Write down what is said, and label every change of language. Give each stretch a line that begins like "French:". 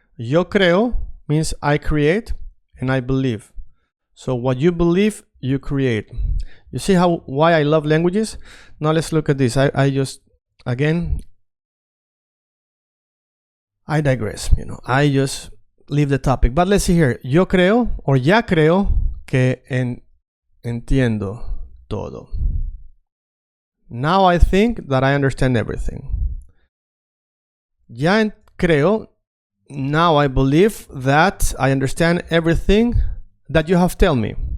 Spanish: Yo creo
English: means I create and I believe. So what you believe, you create. You see why I love languages? Now let's look at this. I just, again, I digress, you know, I just leave the topic. But let's see here.
Spanish: Yo creo or ya creo que entiendo todo.
English: Now I think that I understand everything.
Spanish: Ya creo,
English: now I believe that I understand everything that you have told me.